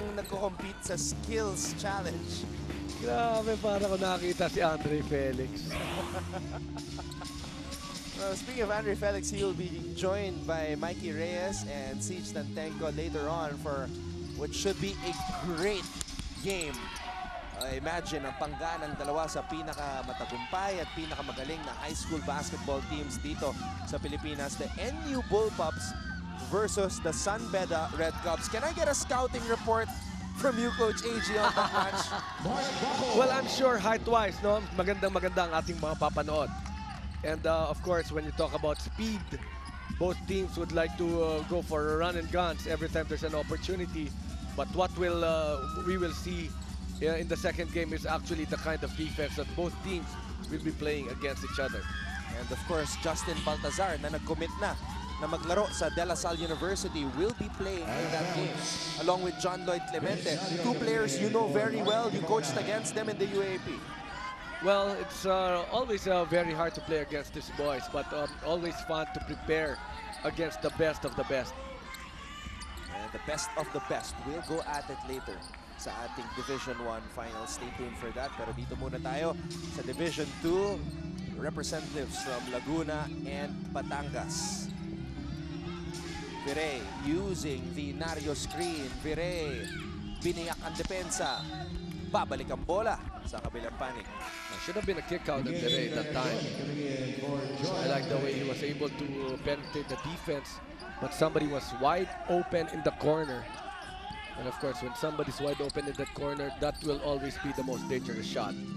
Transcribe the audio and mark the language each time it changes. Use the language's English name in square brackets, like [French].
[Filipino] Parang nagko-compete sa skills challenge. Grabe, parang ko nakita si Andre Felix. [English] Speaking of Andre Felix, he will be joined by Mikey Reyes and Siege Tantenko later on for what should be a great game. [Filipino] Imagine ang pangga ng dalawa sa pinakamatagumpay at pinakamagaling na high school basketball teams dito sa Pilipinas. [English] The NU Bullpups versus the San Beda Red Cubs. Can I get a scouting report from you, Coach AG, on that match? Well, I'm sure height-wise, no? [Filipino] Magandang-maganda ang ating mga papanood. [English] And of course, when you talk about speed, both teams would like to go for run and guns every time there's an opportunity. But what we will see in the second game is actually the kind of defense that both teams will be playing against each other. And of course, Justin Baltazar [Filipino] na nag-commit na maglaro sa [English] De La Salle University will be playing in that game along with John Lloyd Clemente. Two players you know very well. You coached against them in the UAP. Well, it's always very hard to play against these boys, but always fun to prepare against the best of the best. And the best of the best will go at it later [Filipino] sa ating Division 1 Finals. [English] Stay tuned for that. [Filipino] Pero dito muna tayo sa Division 2. [English] Representatives from Laguna and Batangas. Vire using the Nario screen. [Filipino] Vire, biniyak ang depensa. Babalik ang bola sa kabilang panig. [English] Should have been a kick out of Vire that time. I like the way he was able to penetrate the defense, but somebody was wide open in the corner. And of course, when somebody's wide open in that corner, that will always be the most dangerous shot.